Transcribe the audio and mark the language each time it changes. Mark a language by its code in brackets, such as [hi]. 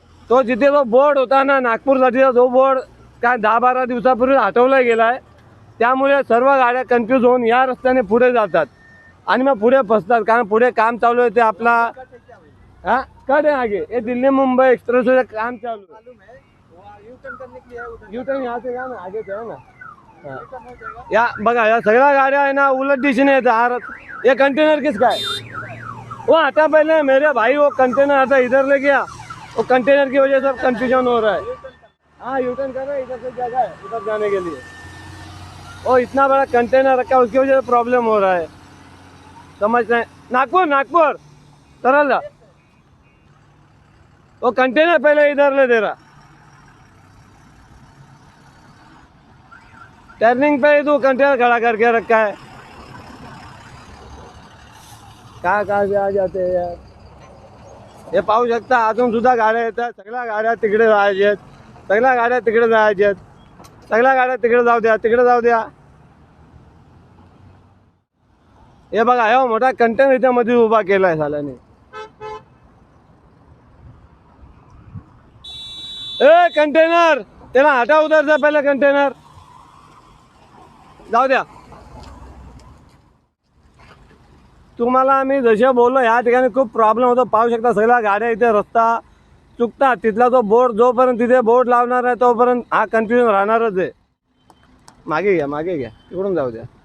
[mr] तो जिथे जो बोर्ड होता ना नागपूरसाठीचा, जो बोर्ड काय 10-12 दिवसापूर्वी हटवला गेला आहे, त्यामुळे सर्व गाड्या कन्फ्यूज होऊन या रस्त्याने पुढे जातात आणि मग पुढे फसतात. कारण पुढे काम चालू आहे, ते आपला [hi] हाँ कट है आगे, ये दिल्ली मुंबई एक्सप्रेस वे काम चालू है. यू टर्न यहाँ से ना आगे से है ना. हाँ. [mr] या बघा या सगळ्या गाड्या आहे ना उलट दिशेने येतात. [hi] ये कंटेनर किसका है? वो आता पहले मेरे भाई, वो कंटेनर आता इधर ले गया, वो कंटेनर की वजह से कंफ्यूजन हो रहा है. हाँ यू टर्न कर रहा है, इधर से जगह है उधर जाने के लिए. वो इतना बड़ा कंटेनर रखा है, उसकी वजह से प्रॉब्लम हो रहा है. समझ रहे हैं? नागपुर नागपुर सरल जा. वो कंटेनर पहले इधर ले दे रहा. टर्निंग पे ही तो कंटेनर खड़ा करके रखा है. कहाँ से आ जाते हैं यार. [mr] हे पाहू शकता, अजून सुद्धा गाड्या येतात. सगळ्या गाड्या तिकडे जायच्या आहेत, सगळ्या गाड्या तिकडे जायच्या आहेत, सगळ्या गाड्या तिकडे जाऊ द्या, तिकडे जाऊ द्या. हे बघा हे मोठा कंटेनर इथे मध्ये उभा केलाय साल्याने. [hi] ए कंटेनर त्याला हटा उधर से पहले, [mr] कंटेनर जाऊ द्या. तुम्हाला आम्ही जसे बोललो, या ठिकाणी खूप प्रॉब्लेम होतो. पाहू शकता सगळ्या गाड्या इथे रस्ता चुकतात. तिथला जो बोर्ड, जोपर्यंत तिथे बोर्ड लावणार आहे तोपर्यंत हा कन्फ्युजन राहणारच आहे. मागे घ्या मागे घ्या, तिकडून जाऊ द्या.